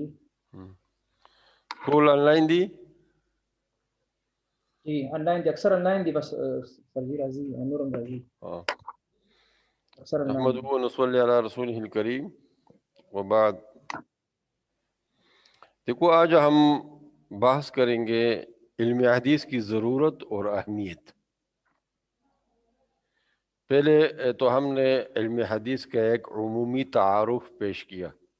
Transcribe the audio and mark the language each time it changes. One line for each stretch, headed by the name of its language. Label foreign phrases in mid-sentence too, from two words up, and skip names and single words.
Pashto: ټول آنلاین دي؟ جی آن لائن دي، اکثر آن لائن دي، بس سر جی راضي نورم راضي اکثر آن لائن.
Arabic: احمد ونصلی علی رسول الکریم وبعد.
Urdu: دیکھو آج ہم بحث کریں گے علم حدیث کی ضرورت اور اہمیت. پہلے تو ہم نے علم حدیث کا ایک عمومی تعارف پیش کیا.